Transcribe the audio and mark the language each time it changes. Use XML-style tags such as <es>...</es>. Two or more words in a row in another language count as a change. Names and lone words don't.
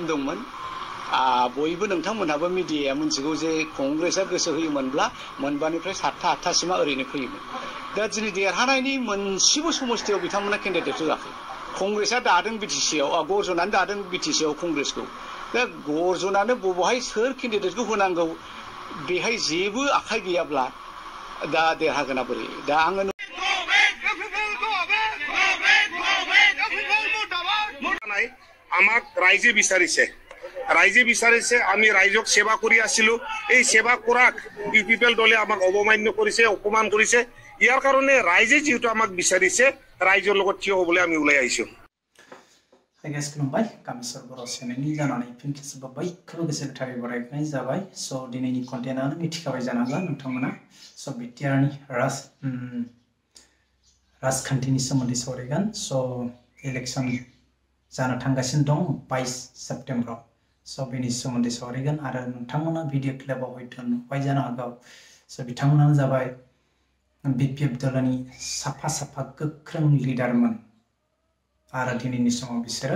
<brx>दंमोन बयबो नोंथांमोनहाबो मिडियाया मिथिगौ जे कंग्रेसआ गोसो होयोमोनब्ला मोनबानिफ्राय 7टा 8टासिमा ओरैनो फैयोमोन दा दिनै देरहानायनि मोनसेबो समस्थियाव बिथांमोना केन्डिडेट होआखै कंग्रेसआ दादों बिटिसिआव गर्जनानो दादों बिटिसिआव कंग्रेसखौ दा गर्जनानो बबेहाय सोर केन्डिडेटखौ होनांगौ बेहाय जेबो आखाइ गैयाब्ला दा देरहागोना बोरै दा आङो</brx> <as>আমাক রাইজে বিচাৰিছে আমি ৰাইজক সেৱা কৰি আছিলো এই সেৱা কৰাক ইউপিপিএল দলে আমাক অবমান্য কৰিছে অপমান কৰিছে ইয়াৰ কাৰণে ৰাইজে যেহেতু আমাক বিচাৰিছে ৰাইজৰ লগত থিয় হ'বলৈ আমি ওলাই আহিছো</as> <brx>Guys, खुलुमबाय कामेश्वर बर' चेनेलनि जानानै फिन खेबसेबाव बयखौबो गोसो गोथारै बरायनाय जाबाय स' दिनैनि कन्टेन्टआनो मिथिखाबाय जानांगौ नोंथांमोना स' बिटिआरनि राजखान्थिनि सोमोन्दै सावरायगोन स' इलेक्सन जानो थांगासिनो दं 22 सेप्टेम्बराव स' बेनि सोमोन्दै सावरायगोन आरो नोंथांमोना भिडिअ क्लिपआव हयथ' नुबाय जानो हागौ स' बिथांमोनानो जाबाय बिपिएफ दलनि साफा गोख्रों लिडारमोन आरो दिनैनि समाव बिसोरो</brx>